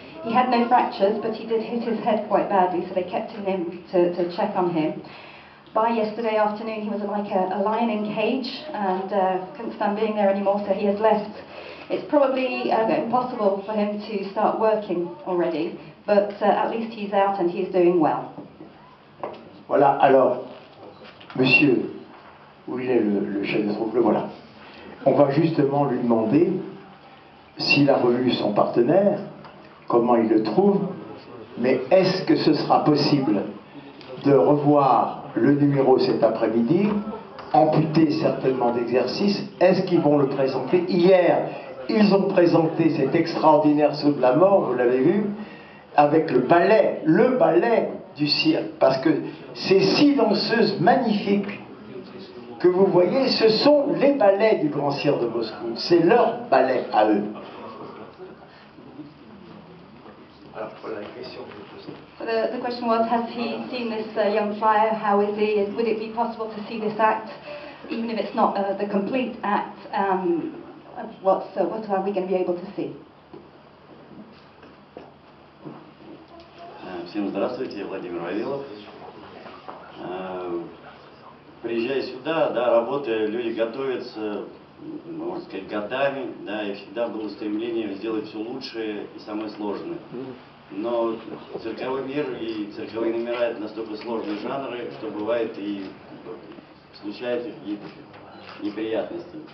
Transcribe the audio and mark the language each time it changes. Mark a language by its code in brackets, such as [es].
[en] He had no fractures, but he did hit his head quite badly, so they kept him in to check on him. By yesterday afternoon, he was like a lion in cage, and couldn't stand being there anymore, so he has left. It's probably impossible for him to start working already, but at least he's out and he's doing well. [fr] Voilà, alors, monsieur, où il est le chef de troupe, le voilà. On va justement lui demander s'il a revu son partenaire, comment il le trouve, mais est-ce que ce sera possible de revoir le numéro cet après-midi, amputé certainement d'exercice? Est-ce qu'ils vont le présenter? Hier, ils ont présenté cet extraordinaire saut de la mort, vous l'avez vu, avec le ballet du cirque, parce que ces 6 danseuses magnifiques que vous voyez, ce sont les ballets du Grand Cirque de Moscou, c'est leur ballet à eux. Alors, voilà la question que je pose. [en] So the question was, has he seen this young flyer? How is he? Would it be possible to see this act, even if it's not the complete act? What are we going to be able to see? [ru] Всем здравствуйте, я Владимир Вавилов. Приезжая сюда, да, работая, люди готовятся, можно сказать, годами, да, и всегда было стремление сделать все лучшее и самое сложное. Но цирковой мир и цирковые номера — это настолько сложные жанры, что бывает и случаются какие-то неприятности.